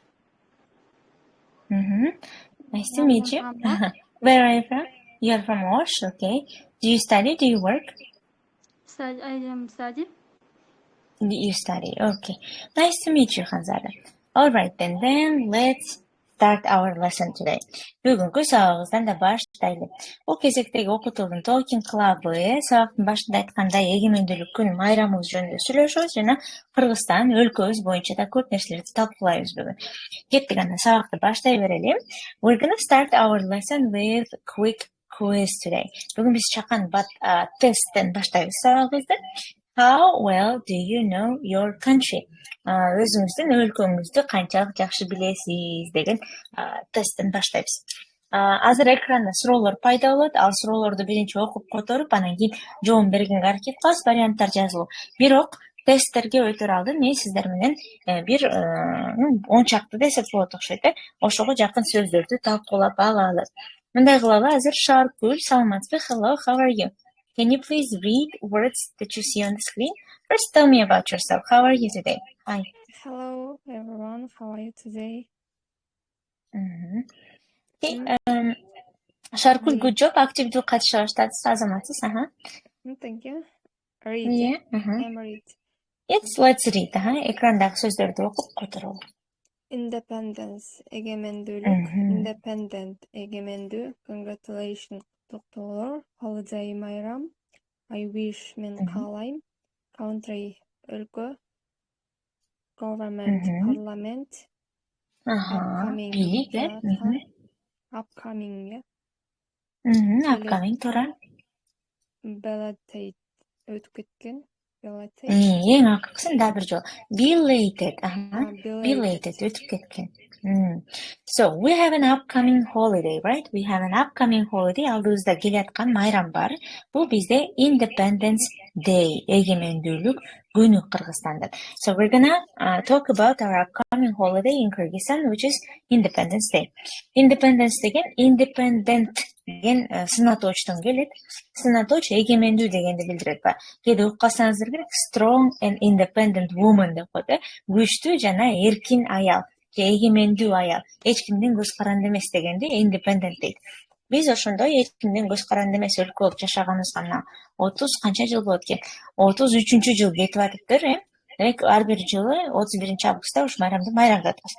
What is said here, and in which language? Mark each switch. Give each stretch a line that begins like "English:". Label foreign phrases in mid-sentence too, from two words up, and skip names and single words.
English: Nice to meet you. Where are you from? You're from Osh, okay. Do you study? Do you work? I am studying. You study, okay. Nice to meet you, Hanzada. All right, then let's start our lesson today.
Kyrgyz: Бүгүнкү сабагыбыздан да баштайлы. Бул кезектеги окутуунун Talking Club'ы сабактын башында айткандай эгемендүүлүк күнү майрамыбыз жөнүндө сүйлөшөбүз жана Кыргызстан өлкөбүз боюнча да көп нерселерди талкуулайбыз бүгүн. Кеттик анда сабакты баштай берели.
English: We're gonna start our lesson with quick quiz today.
Kyrgyz: Бүгүн биз чакан тесттен баштайбыз сабагыбызды.
English: How well do you know your country?
Kyrgyz: Өзүңүздүн өлкөңүздү канчалык жакшы билесиз деген тесттен баштайбыз. Азыр экранда суроолор пайда болот. Ал суроолорду биринчи окуп которуп, анан кийин жооп бергенге аракет кылабыз. Варианттар жазылуу. Бирок тесттерге өтөр алдын мен сиздер менен бир 10 чакты десек болот окшойт. Ошого жакын сөздөрдү талкуулап алалы. Мындай кылалы. Азыр Шаркүл, саламатсызбы?
English: Hello, how are you? Can you please read words that you see on the screen? First, tell me about yourself. How are you today? Hi. Hello everyone, how are you today? Okay. Шаркүл, good job.
Kyrgyz: Активдүү катыша баштадыңыз. Азаматсыз.
English: Thank you. Read. Yeah. I'm read. Yes, let's read.
Kyrgyz: Экрандагы сөздөрдү окуп которолу.
English: Independence, egemendүүлүк. Independent, egemендүү. Congratulations, kutluklar. Holiday bayram. I wish,
Kyrgyz: мен каалайм.
English: Country, өлкө. Government, parliament. Upcoming,
Kyrgyz: Бийлик,
English: upcoming, upcoming туран. belated,
Kyrgyz: өтүп кеткен. Belated. Эң акыркысын да бир жолу.
English: Belated, belated,
Kyrgyz: өтүп кеткен.
English: So, we have an upcoming holiday, right? We have an upcoming holiday.
Kyrgyz: Алдыбызда келаткан майрам бар. Бул бизде Independence Day, эгемендүүлүк күнү Кыргызстанда.
English: So, we're gonna talk about our upcoming holiday in Kyrgyzstan, which is Independence Day.
Kyrgyz: Independence деген independent деген сынатоочтон келет. Сынатооч эгемендүү дегенди билдирет ба. Кээде уккансаңыздар керек,
English: strong and independent woman
Kyrgyz: деп коет. Күчтүү жана эркин аял. Эгемендүү аял, эч кимдин көз каранды эмес дегенди independent дейт. Биз ошондой эч кимдин көз каранды эмес өлкө болуп жашаганыбызга мына 30 канча жыл болот экен? 33-жыл кетип атыптыр, ар бир жылы 31-августта ушу майрамды майрамдатабыз.